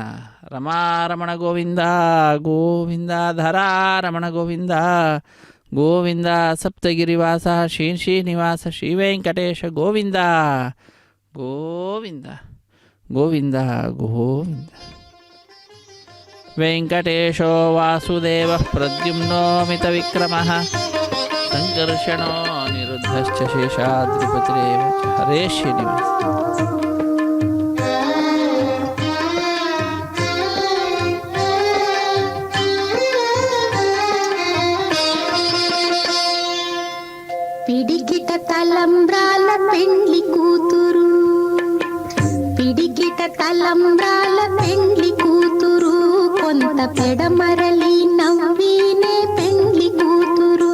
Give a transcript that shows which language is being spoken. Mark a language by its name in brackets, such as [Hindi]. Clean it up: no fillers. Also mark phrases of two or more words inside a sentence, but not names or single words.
[Sanskrit] ರಮಾರಮಣ ಗೋವಿಂದ ಗೋವಿಂದ, ಧರಾರಮಣ ಗೋವಿಂದ ಗೋವಿಂದ, ಸಪ್ತಗಿರಿವಾಸ ಶ್ರೀ ಶ್ರೀನಿವಾಸ, ಶ್ರೀ ವೆಂಕಟೇಶ ಗೋವಿಂದ ಗೋವಿಂದ ಗೋವಿಂದ ಗೋವಿಂದ. ವೆಂಕಟೇಶೋ ವಾಸುದೇವ ಪ್ರದ್ಯುಮ್ನೋ ಮಿತ ವಿಕ್ರಮ, ಸಂಕರ್ಷಣೋ ನಿರುದ್ಧಶ್ಚ ಶೇಷಾದ್ರಿಪತಿರೇವ. ಹರೇ ಶ್ರೀನಿವಾಸ. [Telugu] పిడికిట తలంబ్రాల పెండ్లి కూతురు, పిడికిట తలంబ్రాల పెండ్లి కూతురు, కొంత పెడమరలి నవ్వినే పెండ్లి కూతురు.